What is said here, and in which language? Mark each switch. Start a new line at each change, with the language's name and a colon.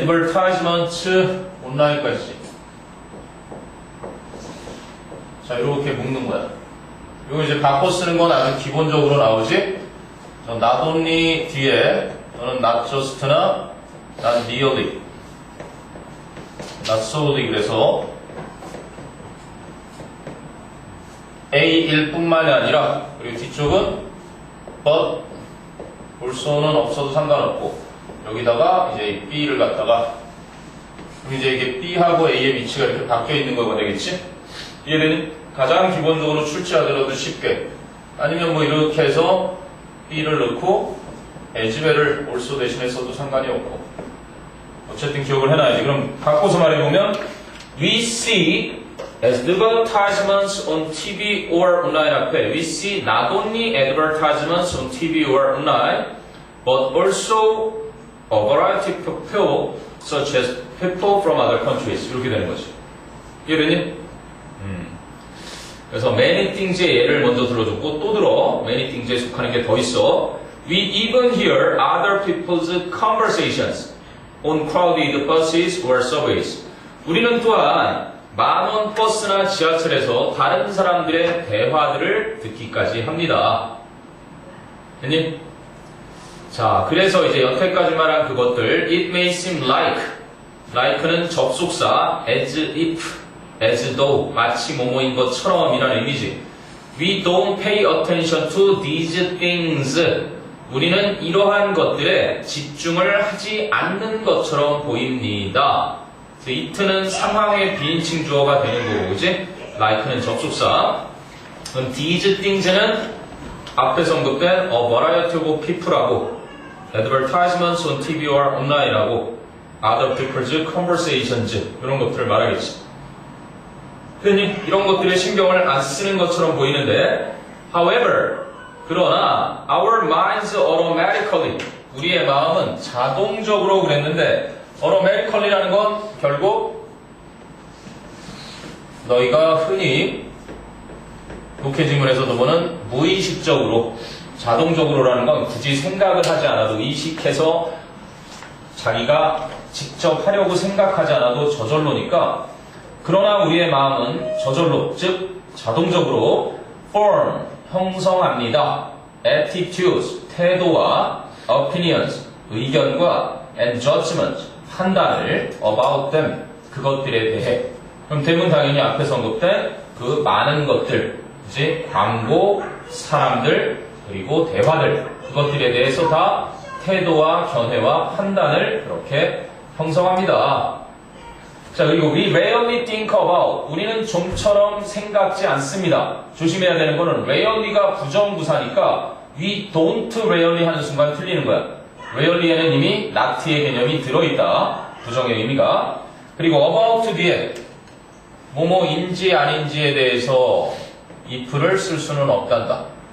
Korean: advertisement 온라인까지. 자, 이렇게 묶는 거야. 이거 이제 바꿔 쓰는 건 아주 기본적으로 나오지. not only 뒤에 너는 not just나 not nearly, not solely. 그래서 A일 뿐만이 아니라, 그리고 뒤쪽은 but also는 없어도 상관없고, 여기다가 이제 B를 갖다가, 그럼 이제 이게 B하고 A의 위치가 이렇게 바뀌어 있는 거가 되겠지? 이해되니? 가장 기본적으로 출제하더라도 쉽게. 아니면 뭐 이렇게 해서 B를 넣고 as well을 also 대신에 써도 상관이 없고. 어쨌든 기억을 해놔야지. 그럼 바꿔서 말해보면
English: We see advertisements on TV or online 앞에 We see not only advertisements on TV or online but also a variety of people such as people from other countries.
Korean: 이렇게 되는 거지. 이해되니? 그래서 many things의 예를 먼저 들어줬고 또 들어. many things에 속하는 게 더 있어.
English: We even hear other people's conversations on crowded buses or subways.
Korean: 우리는 또한 만원 버스나 지하철에서 다른 사람들의 대화들을 듣기까지 합니다. 됐니? 자, 그래서 이제 여태까지 말한 그것들 It may seem like는 접속사 as if, as though, 마치 뭐뭐인 것처럼 이라는 의미지.
English: We don't pay attention to these things.
Korean: 우리는 이러한 것들에 집중을 하지 않는 것처럼 보입니다. it는 상황의 비인칭 주어가 되는 거고, 그지? like는 접속사. 그럼 these things는 앞에서 언급된 a variety of people하고 advertisements on TV or online하고 other people's conversations 이런 것들을 말하겠지. 흔히 이런 것들에 신경을 안 쓰는 것처럼 보이는데 however, 그러나 our minds automatically, 우리의 마음은 자동적으로 그랬는데 automatically라는 건 결국 너희가 흔히 독해 지문에서도 보는 무의식적으로, 자동적으로라는 건 굳이 생각을 하지 않아도 의식해서 자기가 직접 하려고 생각하지 않아도 저절로니까. 그러나 우리의 마음은 저절로, 즉 자동적으로 form, 형성합니다. attitudes, 태도와 opinions, 의견과 and judgment, 판단을 about them, 그것들에 대해. 그럼 them은 당연히 앞에서 언급된 그 많은 것들, 이제 광고, 사람들, 그리고 대화들, 그것들에 대해서 다 태도와 견해와 판단을 그렇게 형성합니다. 자, 그리고
English: we rarely think about.
Korean: 우리는 좀처럼 생각지 않습니다. 조심해야 되는 거는 rarely가 부정부사니까 we don't rarely 하는 순간 틀리는 거야. rarely에는 이미 not의 개념이 들어있다. 부정의 의미가. 그리고 about 뒤에 뭐뭐인지 아닌지에 대해서 if를 쓸 수는 없단다.